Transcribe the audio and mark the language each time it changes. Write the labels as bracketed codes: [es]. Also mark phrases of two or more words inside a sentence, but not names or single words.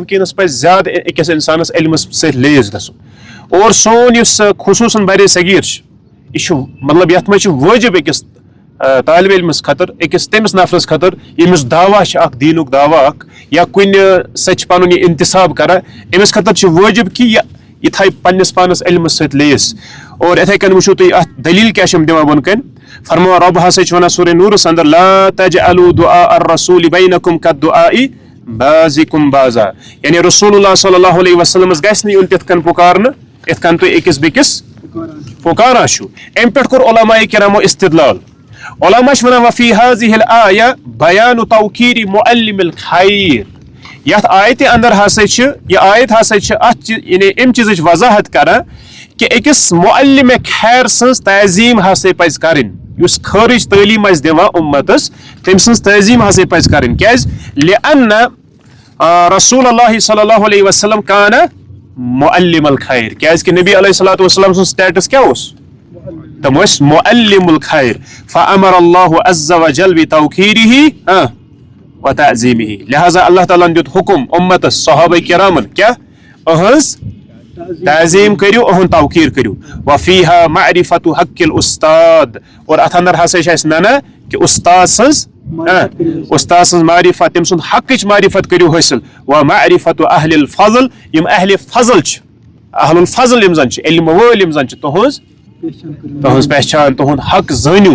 [ks] وٕنکیٚنس پزِ زیادٕ أکِس انسانس علمس سۭتۍ لیس گژھُن اور سون یُس خصوٗصن برِ صغیٖر چھُ یہِ چھُ مطلب یتھ منٛز چھُ وٲجب أکِس طالب علمس خٲطرٕ أکِس تٔمِس نفرس خٲطرٕ ییٚمِس دعوا چھُ اکھ دیٖنُک دعوا اکھ یا کُنہِ سۭتۍ چھُ پنُن یہِ انتساب کران أمِس خٲطرٕ چھُ وٲجب کہِ یہِ تھایہِ پننِس پانس علمس سۭتۍ لیس اور یِتھے کٔنۍ وٕچھو تُہۍ اتھ دلیٖل کیاہ چھِ یِم دِوان بۄن کٔنۍ فرماوان رۄب ہسا چھُ ونان سورہ نوٗرس اندر [ar] لا تجعلوا دعاء الرسول بینکم کالدعاء بعضکم بعضا [ks] یعنی [ar] رسول اللہ صلی اللہ [ks] علیہ وسلمس گژھِ نہٕ یُن تِتھ کٔنۍ پُکارنہٕ یِتھ کٔنۍ تُہۍ أکِس بیٚکِس پُکاران چھُو امہِ پٮ۪ٹھ کوٚر علماء کرامو استدلال علماء چھِ ونان [ar] وفی هذه الآیہ بیان توقیر معلم الخیر [ks] یتھ آیتہِ اندر ہسا چھِ یہِ آیت ہسا چھِ اتھ یعنی امہِ چیٖزٕچ وضاحت کران کہ أکِس معلم خیر سٕنٛز تعظیٖم ہسا پزِ کرٕنۍ یُس خٲرٕج تعلیٖم آسہِ دِوان اُمتس تٔمۍ سٕنٛز تعظیٖم ہسا پزِ کرٕنۍ کیازِ [ar] لأن رسول اللہ صلی اللہ علیہ وسلم کان معلم الخیر [ks] کیازِ کہ نبی [ar] علیہ الصلوۃ والسلام [ks] سُنٛد سٹیٹس کیاہ اوس تِم ٲسۍ [ar] معلم الخیر فامر اللہ عز وجل بتوقیرہ وتعظیمہ [ks] لہذا اللہ تعالیٰ ہن دیُت حکم اُمتس صحابہ کرامن کیاہ اہنٛز تعظیٖم کٔرِو اہُنٛد توقیٖر کٔرِو [ar] وفیہا معرفت حق الاستاد [ks] اور اتھ اندر ہسا چھِ اسہِ ننان کہ استاد سٕنٛز معرفت تٔمۍ سُنٛد حقٕچ معرفت کٔرِو حٲصِل [ar] ومعرفت اہل الفضل [ks] یِم اہل فضل چھِ [ar] اہل الفضل [ks] یِم زن چھِ علمہٕ وٲلۍ یِم زن چھِ تُہنٛز پہچان تُہُنٛد حق زٲنِو